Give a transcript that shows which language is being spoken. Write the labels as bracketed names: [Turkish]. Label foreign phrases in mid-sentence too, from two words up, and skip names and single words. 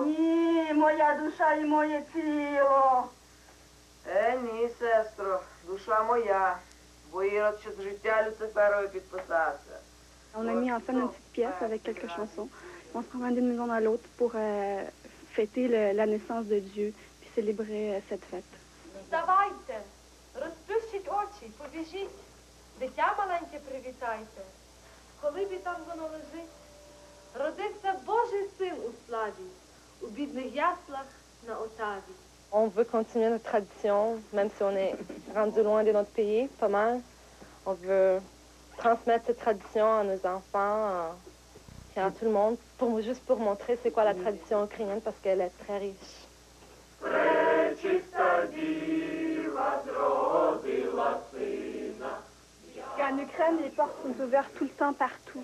[Ukrainian] Ні, моя душа і моє тіло. Ні, сестро, душа моя, бо Ірод ще з життя Люциферові підписався. [French] On a mis en scène une petite pièce avec quelques chansons. On se promène d'une maison à l'autre pour fêter la naissance de Dieu puis célébrer cette fête. [Ukrainian] Вставайте, розплющіть очі, побіжіть, дитя маленьке привітайте. Коли б і там воно лежить, родився Божий син у славі, у бідних яслах на Отаві. [French] On veut continuer notre tradition, même si on est rendu loin de notre pays, pas mal. On veut transmettre cette tradition à nos enfants et à tout le monde, juste pour montrer c'est quoi la tradition ukrainienne, parce qu'elle est très riche. En Ukraine, les portes sont ouvertes tout le temps, partout.